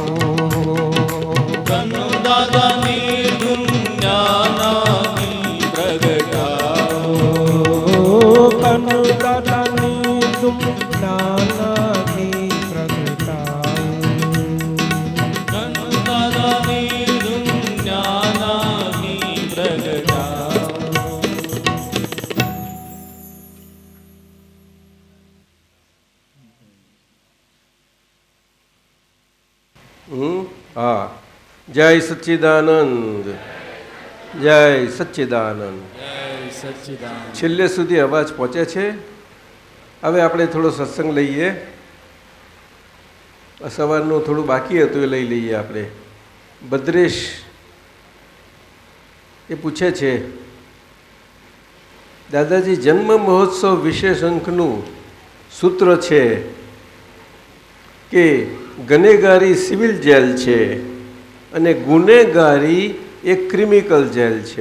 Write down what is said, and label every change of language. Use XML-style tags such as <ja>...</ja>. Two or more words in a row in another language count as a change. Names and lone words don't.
<hi>कनु दादा ने तुम ज्ञानाग्नि प्रगटाओ कनु दादा नी तुम ज्ञानाग्नि प्रगटाओ कनु दादा ने तुम ज्ञानाग्नि प्रगटाओ हाँ, जय सच्चिदानंद, जय सच्चिदानंद. जय सच्चिदानंद.</hi> <gu>છેલ્લે સુધી અવાજ પહોંચે છે. હવે આપણે થોડો સત્સંગ લઈએ. સવારનું થોડું બાકી હતું એ લઈ લઈએ આપણે. ભદ્રેશ એ પૂછે છે, દાદાજી જન્મ મહોત્સવ વિશેષ અંકનું સૂત્ર છે કે ગનેગારી</gu> <en>civil jail</en> <gu>છે અને ગુનેગારી એક</gu> <en>crimical jail</en> <gu>છે.</gu>